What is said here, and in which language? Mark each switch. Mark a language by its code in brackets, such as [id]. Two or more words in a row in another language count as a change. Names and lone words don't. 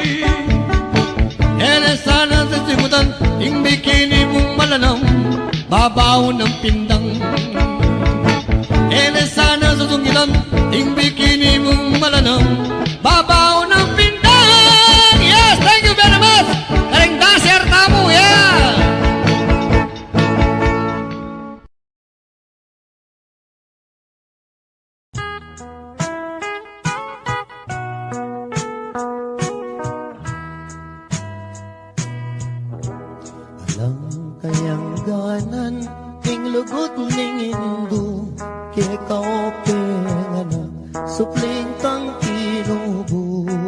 [pam] Ere sana sa sigutan, ing bikini mong malanam, babaw ng pindang. Ere sana sa sungitan, ing bikini mong malanam, babaw ng pindang. [en] Yes, thank you very much. [pam] Karing dancer tamu, yeah. Alam kayang ganan, ing lugot ning indu, kaya kaope nga na, supling kang inubo.